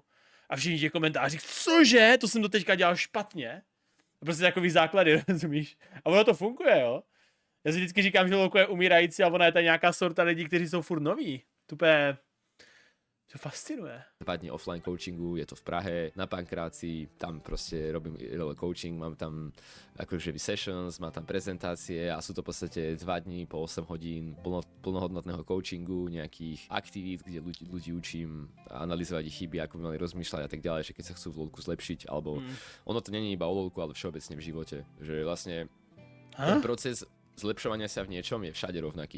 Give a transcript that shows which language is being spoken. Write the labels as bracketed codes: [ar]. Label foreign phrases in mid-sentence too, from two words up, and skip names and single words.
[cs] A všichni těch komentářích, cože, to jsem to teďka dělal špatně. Prostě takový základy, rozumíš? A ono to funguje, jo? Já si vždycky říkám, že lolko je umírající a ona je ta nějaká sorta lidí, kteří jsou furt noví. Tupé... To fascinuje. [sk] 2 dní offline coachingu, je to v Prahe, na Pankráci, tam proste robím coaching, mám tam akože sessions, mám tam prezentácie a sú to v podstate 2 dní po 8 hodín plnohodnotného coachingu, nejakých aktivít, kde ľudí učím analyzovať ich chyby, ako by mali rozmýšľať a tak ďalej, že keď sa chcú v lolku zlepšiť, alebo ono to nie je iba o lolku, ale všeobecne v živote, že vlastne ten proces zlepšovania sa v niečom je všade rovnaký.